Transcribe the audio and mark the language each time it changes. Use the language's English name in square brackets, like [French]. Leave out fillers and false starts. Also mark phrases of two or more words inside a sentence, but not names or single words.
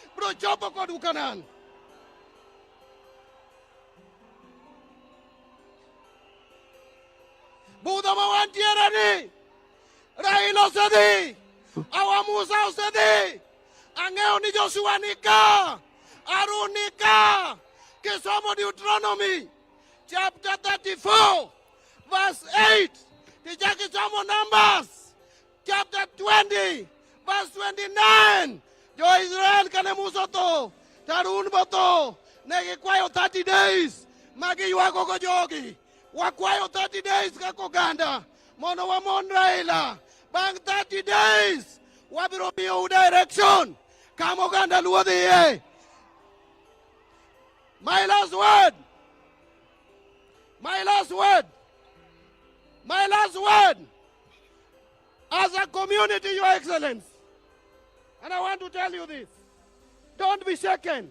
[Luo (Kenya and Tanzania)] Bro chopo kodu Kanan. Budha ma wantiere ni. Raila osedhi. Awa Musa osedhi. Ang'eyo ni Joshua ni ka. Harun ni ka. Kisomo Deuteronomy chapter 34 verse 8. Tijaki somo Numbers chapter 20 verse 29. Jo-Israel kane Musa to. Harun boto. Negi kwayo 30 days. Magi yuago go jogi. Wakwayo 30 days kako ganda. Mono wa mon Raila. Bang 30 days. Wabiro miyo direction. Kamo ganda luo dhiye. [English] My last word. My last word. My last word. As a community, Your Excellency, and I want to tell you this, don't be shaken.